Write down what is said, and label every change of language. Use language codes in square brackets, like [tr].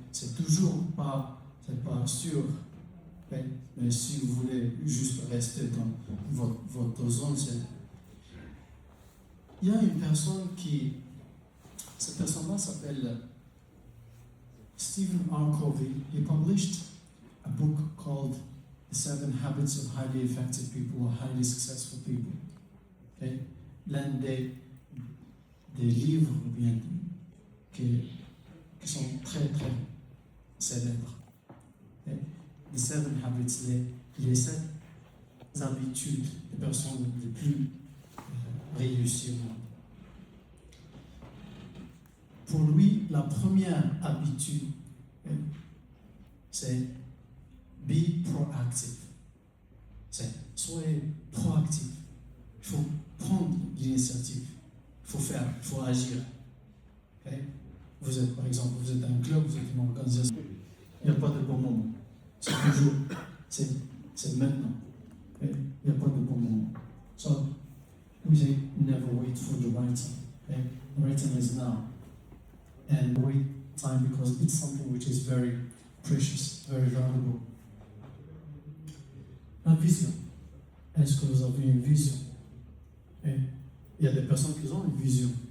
[fr] C'est toujours pas sûr. Okay? Mais si vous voulez juste rester dans votre zone, il y a une personne cette personne-là s'appelle Stephen R. Covey. [en] He published a book called The 7 Habits of Highly Effective People or Highly Successful People. Okay? [fr] L'un des livres bien qui sont très très célèbres. Okay? [en] The 7 Habits, [fr] les 7 habitudes des personnes les plus réussies au monde. Pour lui, la première habitude, c'est [en] be proactive. [fr] C'est soyez proactif. Il faut prendre l'initiative. Il faut faire, il faut agir. Okay? Vous êtes, par exemple, vous êtes un club, vous êtes une organisation. Il n'y a pas de bon moment. C'est toujours, c'est maintenant. Okay? Il n'y a pas de bon moment. [en] So, we say never wait for the right time. Okay? The right time is now. And wait time because it's something which is very precious, very valuable. [fr] La vision. Est-ce que vous avez une vision? Et il y a des personnes qui ont une vision.